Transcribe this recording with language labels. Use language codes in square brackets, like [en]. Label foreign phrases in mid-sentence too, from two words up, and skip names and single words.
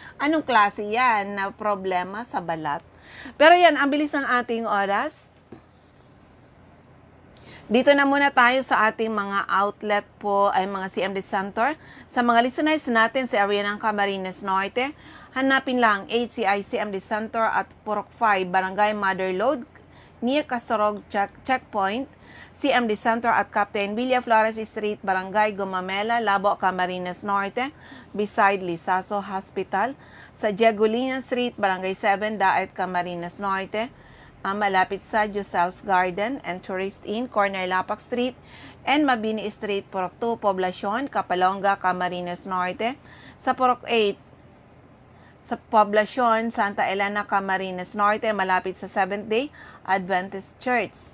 [tl] Anong klase yan na problema sa balat? Pero yan, ang bilis ng ating oras. Dito na muna tayo sa ating mga outlet po ay mga CMD Center. Sa mga listeners natin sa area ng Camarines Norte, hanapin lang HCI CMD Center at Purok 5, Barangay Motherlode, near Castorog Checkpoint, CMD Center at Captain Villa Flores Street, Barangay Gumamela, Labo, Camarines Norte, beside Lisaso Hospital, sa Diagulinan Street, Barangay 7, Daet, Camarines Norte, malapit sa Josel's Garden and Tourist Inn, corner Lapak Street, and Mabini Street, Purok 2, Poblacion, Kapalonga, Camarines Norte, sa Purok 8, sa Poblacion, Santa Elena, Camarines Norte, malapit sa Seventh-day Adventist Church.